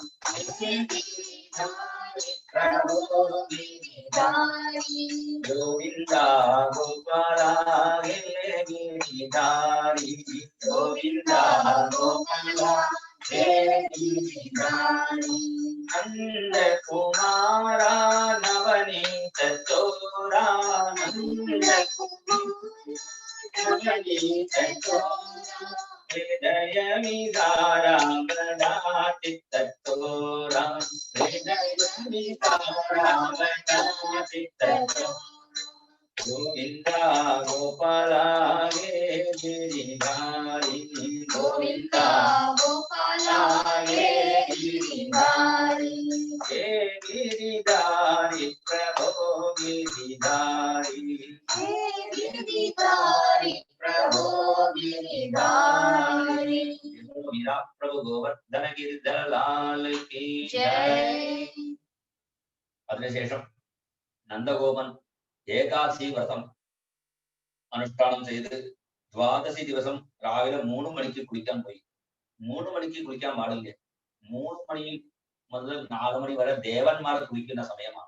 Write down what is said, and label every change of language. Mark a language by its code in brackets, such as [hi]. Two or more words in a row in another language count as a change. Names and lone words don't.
[hi] प्रभो गिरिधारी, गोविंद गोपाल हे गिरिधारी, गोविंद गोपाल नंद कुमार नवनीत चोर, नंद कुमार गोविंदा गोपाला गे गिरिधारी गोविंदा गोपाला गे गिरिधारी हे गिरिधारी प्रभो गिरिधारी हे गिरिधारी प्रभो गिरिधारी मीरा प्रभु गोवर्धन गिरिधर लाल की जय [ml] അതിനുശേഷം നന്ദഗോപൻ ഏകാദശി വ്രതം അനുഷ്ഠാനം ചെയ്ത് ദ്വാദശി ദിവസം രാവിലെ 3 മണിക്ക് കുളിക്കാൻ പോയി. 3 മണിക്ക് കുളിക്കാൻ പാടില്ല. 3 മണി മുതൽ 4 മണി വരെ ദേവന്മാർ കുളിക്കുന്ന സമയമാണ്.